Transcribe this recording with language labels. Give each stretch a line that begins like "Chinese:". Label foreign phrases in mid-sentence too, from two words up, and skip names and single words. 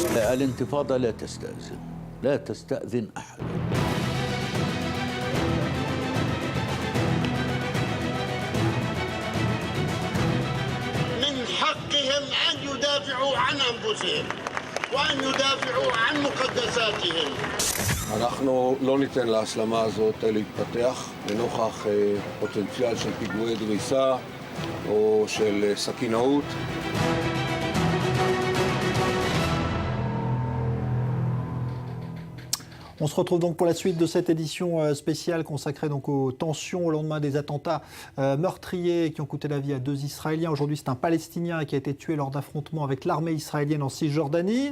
Arabic: الانتفاضة لا تستأذن، لا تستأذن أحد. من حقهم أن يدافعوا عن أنفسهم وأن يدافعوا عن مقدساتهم.
Hebrew: אנחנו לא ניתן להסלמה הזאת להתפתח לנוכח פוטנציאל של פיגועי דריסה או של סכינאות.
French: On se retrouve donc pour la suite de cette édition spéciale consacrée donc aux tensions au lendemain des attentats meurtriers qui ont coûté la vie à 2 Israéliens. Aujourd'hui, c'est un Palestinien qui a été tué lors d'affrontements avec l'armée israélienne en Cisjordanie.